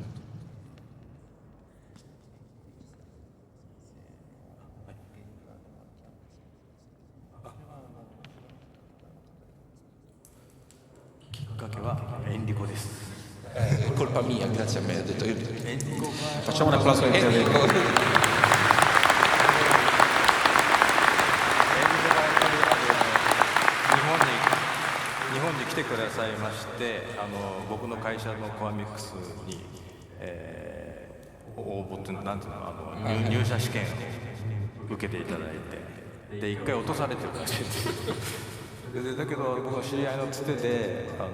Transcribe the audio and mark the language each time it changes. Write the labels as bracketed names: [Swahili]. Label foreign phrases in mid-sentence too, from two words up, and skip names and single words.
[Italian] È colpa mia, grazie a me, ho detto io. Facciamo un applauso per Enrico. [Japanese] 日本に来てくださいまして、僕の会社のコアミックスに、応募っていうのなんていうの、入社試験を受けていただいて、で1回落とされてるらしいんですでだけど僕の知り合いのつてで